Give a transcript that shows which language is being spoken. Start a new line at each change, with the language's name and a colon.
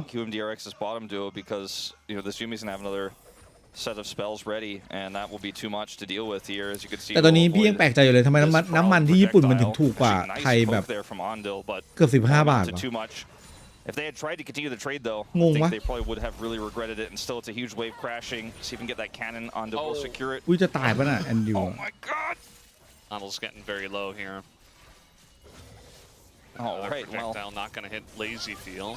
English: QMDRX's bottom duo because you know this Yumi's gonna have another set of spells ready and that will be too much to deal with here as you can see
Thai: แต่ตอนนี้พี่ยังแปลกใจอยู่เลยทำไมน้ำมันที่ญี่ปุ่นมันถึงถูกกว่าไทยแบบเกือบ15 บาท
English: If they had tried to continue the trade, though, I think they probably would have really regretted it. And still, it's a huge wave crashing. See if we can get that cannon onto. We'll secure it.
Thai: อุ้ยจะตายป่ะน่ะแอนดิว
English: Oh my God! Ondil's getting very low here. All right, projectile not going to hit Lazy Feel.